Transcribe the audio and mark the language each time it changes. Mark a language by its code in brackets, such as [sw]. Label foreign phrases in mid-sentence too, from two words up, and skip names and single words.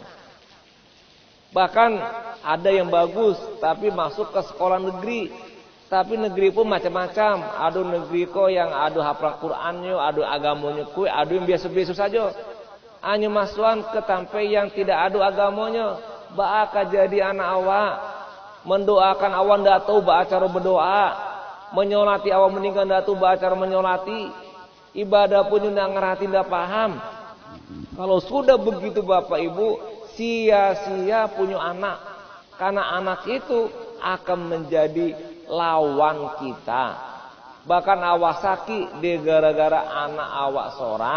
[id] Bahkan ada yang bagus tapi masuk ke sekolah negeri. Tapi negeri pun macam-macam. Ada negeri kok yang ada hafal Qur'annya, ada agamanya kuy, ada yang biasa-biasa saja. Hanya masukan ke tampai yang tidak ada agamanya. [min] Baka jadi anak awak. [id] Mendoakan awak ndak tahu ba cara berdoa. Menyolati awak meninggal ndak tahu ba cara menyolati. Ibadah pun ndak ngerti ndak paham. Kalau sudah begitu Bapak Ibu, sia-sia punya anak. Karena anak itu akan menjadi lawan kita. Bahkan awak sakit di gara-gara anak awak seorang.